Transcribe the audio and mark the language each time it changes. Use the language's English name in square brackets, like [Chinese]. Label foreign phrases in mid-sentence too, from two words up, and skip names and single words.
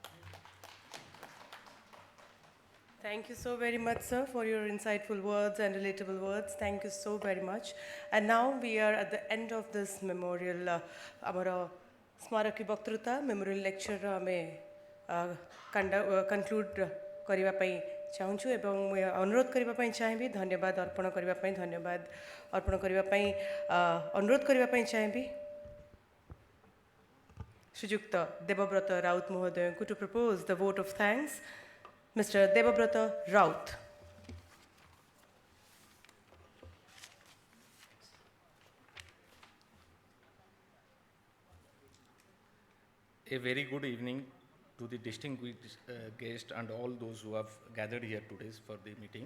[English] Thank you so very much, sir, for your insightful words and relatable words. Thank you so very much. And now we are at the end of this memorial, our Smaraki Bhaktruta memorial lecture conclude [Odia] କରିବା ପାଇଁ ଚାହୁଁଛୁ ଏବଂ ଅନୁରୋଧ କରିବା ପାଇଁ ଚାହିଁବି ଧନ୍ୟବାଦ ଅର୍ପଣ କରିବା ପାଇଁ ଅନୁରୋଧ କରିବା ପାଇଁ ଚାହିଁବି ଶ୍ରୀଯୁକ୍ତ ଦେବବ୍ରତ ରାଉତ ମହୋଦୟଙ୍କୁ [English] to propose the vote of thanks. Mr. Debabrata Raut. A very good evening to the distinguished guests and all those who have gathered here today for the meeting.